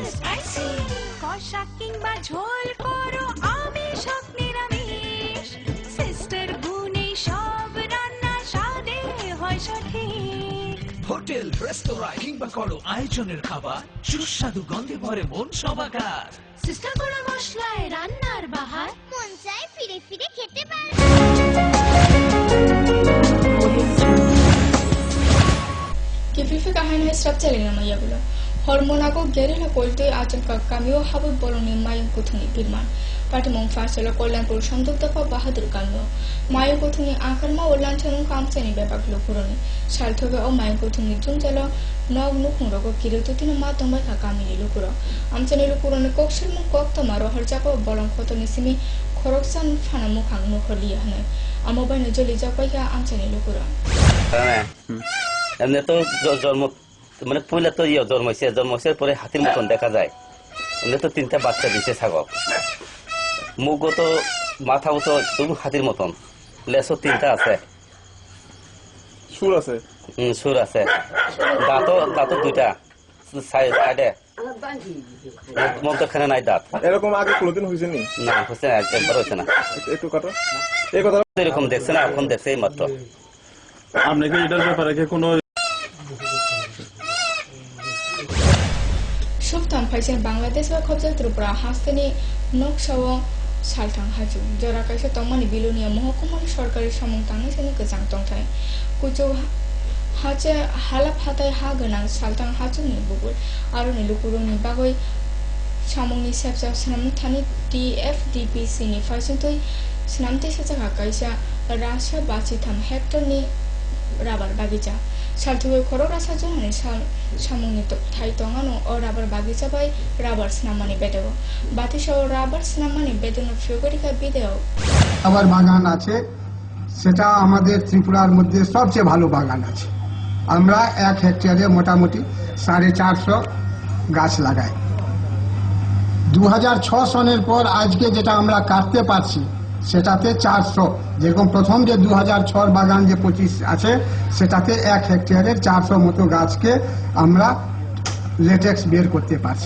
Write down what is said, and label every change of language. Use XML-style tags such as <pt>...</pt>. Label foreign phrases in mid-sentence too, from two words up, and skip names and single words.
<bn>কষা কিংবা ঝোল করো আমিষ হোক নিরামিষ, সিস্টার গুণে সব রান্না স্বাদে হয় সঠিক। হোটেল রেস্তোরাঁ কিংবা করো আয়োজনের খাবার সুস্বাদু গন্ধে ভরে মন সবাকার। সিস্টার গুঁড়ো মশলায় রান্নার বাহার, মন চায় ফিরে ফিরে খেতে পারে।</bn> <trp>Kififi kahana structure na maya bula. Hormona ko gerila kolte ajan ka kamio habu boloni mayung kuthuni pirman. Pati mong fasela kollan pur sanduk dafa bahadur kamio. Mayung kuthuni akarma ollan chanung kamseni bepak lokuroni. Shalthobe o mayung kuthuni junjalo nog nukhung rogo kirututino ma tomba ka kamini lokuro. Amchani lokuroni kokshir mong kok tomaro harjako bolong khotoni simi khoroksan phana mukhang nukholi hanai. Amobai no joli japai ka amchani lokuro.</trp> <bn>এমনি তো জন্ম মানে পয়লা তো জন্মাইছে পরে হাতির মতন দেখা যায়। এমনি তো 3টা বাচ্চা দিছে ছাগল, মুখও তো মাথাও তো তবু হাতির মতন, লেসও 3টা আছে, সুর আছে, সুর আছে, দাঁতও 2টা সাইডে, মধ্যখানে নাই দাঁত। এরকম আগে কোনোদিন হয়েছে নি? না হচ্ছে না, একবার হয়েছে না। একটু কাটো এই কথা এরকম দেখছে না, এখন দেখছে এই মাত্র। আপনি কি এটার ব্যাপারে কোনো</bn> <trp>Shuftan Paisen Bangladesh wa Khobja Tripura Hastani Nokshawo Saltang Haju Jora Kaisa Tomani Bilunia Mohokumar Sorkari Samung Tangi Seni Kejang Tongtai Kujo Hache Halap Hatai Haganang Saltang Haju ni Bugul Aruni Lukuruni Bagoi Samungni Sepsa Snam Tani TFDPC ni Faisintui Snamti Saja Kaisa Rasha Bachitam Hector ni Rabar Bagija Saltuwe korora sajone samuni thai tongano o rabar bagisa bai rabar snamani bedewo batisho rabar snamani bedeno ফিউগরিকা বিদেও</trp> <bn>আবার বাগান আছে, সেটা আমাদের ত্রিপুরার মধ্যে সবচেয়ে ভালো বাগান আছে। আমরা 1 হেক্টরে মোটামুটি 450 গাছ লাগাই। 2006 সনের পর আজকে যেটা আমরা কাটতে পারছি সেটাতে 400, যেরকম প্রথম যে 2006 বাগান যে 25 আছে সেটাতে 1 হেক্টরে 400 মতো গাছকে আমরা লেটেক্স বের করতে পারছি।</bn>